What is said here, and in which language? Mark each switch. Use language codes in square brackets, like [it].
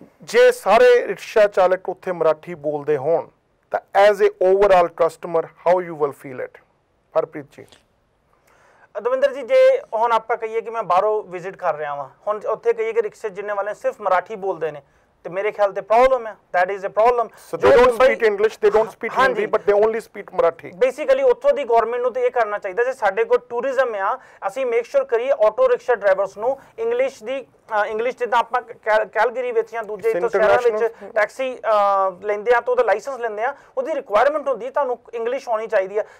[pa] ਜੇ ਸਾਰੇ ਰਿਕਸ਼ਾ ਚਾਲਕ ਉੱਥੇ ਮਰਾਠੀ ਬੋਲਦੇ ਹੋਣ ਤਾਂ [en] As a overall customer how you will feel it? [pa] Harpreet ji. Davinder ਜੀ ਜੇ ਹੁਣ ਆਪਾਂ ਕਹੀਏ ਕਿ ਮੈਂ ਬਾਹਰੋਂ ਵਿਜ਼ਿਟ ਕਰ ਰਿਹਾ ਹਾਂ, ਹੁਣ ਉੱਥੇ ਕਹੀਏ ਕਿ ਰਿਕਸ਼ੇ ਜਿੰਨੇ ਵਾਲੇ ਸਿਰਫ ਮਰਾਠੀ ਬੋਲਦੇ ਨੇ, ਤੇ ਮੇਰੇ ਖਿਆਲ ਤੇ ਪ੍ਰੋਬਲਮ ਹੈ, [en] that is a problem। So they don't speak English, they don't speak Hindi, but they only speak Marathi। [pa] Basically ਉੱਥੋਂ ਦੀ ਗਵਰਨਮੈਂਟ ਨੂੰ ਤੇ ਇਹ ਕਰਨਾ ਚਾਹੀਦਾ, ਜੇ ਸਾਡੇ ਕੋਲ ਟੂਰਿਜ਼ਮ ਆ ਅਸੀਂ [en] make sure [pa] ਕਰੀਏ ਆਟੋ ਰਿਕਸ਼ਾ ਡਰਾਈਵਰਸ ਨੂੰ ਇੰਗਲਿਸ਼ ਜਿੱਦਾਂ ਆਪਾਂ ਕੈਲਗਰੀ ਵਿੱਚ ਜਾਂ ਦੂਜੇ ਇੱਥੋਂ ਸ਼ਹਿਰਾਂ ਵਿੱਚ ਟੈਕਸੀ ਲੈਂਦੇ ਆ ਤਾਂ ਉਹਦਾ ਲਾਇਸੈਂਸ ਲੈਂਦੇ ਆ, ਉਹਦੀ ਰਿਕੁਆਇਰਮੈਂਟ ਹੁੰਦੀ ਤੁਹਾਨੂੰ ਇੰਗਲਿਸ਼ ਆਉਣੀ ਚਾਹੀਦੀ ਹੈ।